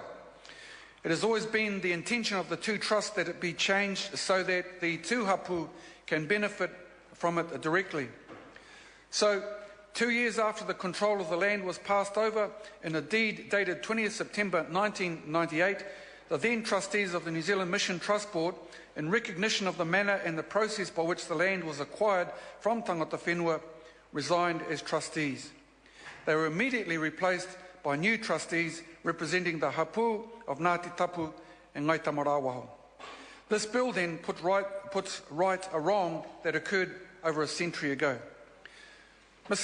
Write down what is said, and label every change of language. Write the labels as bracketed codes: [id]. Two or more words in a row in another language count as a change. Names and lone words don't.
[en] It has always been the intention of the two trusts that it be changed so that the tūhapu can benefit from it directly. So, 2 years after the control of the land was passed over, in a deed dated 20th September 1998, the then trustees of the New Zealand Mission Trust Board, in recognition of the manner and the process by which the land was acquired from [mi] tangata whenua, [en] resigned as trustees. They were immediately replaced by new trustees representing the hapu of Ngāti Tapu and Ngai Tamarawaho. This bill then puts right a wrong that occurred over a century ago. Mr.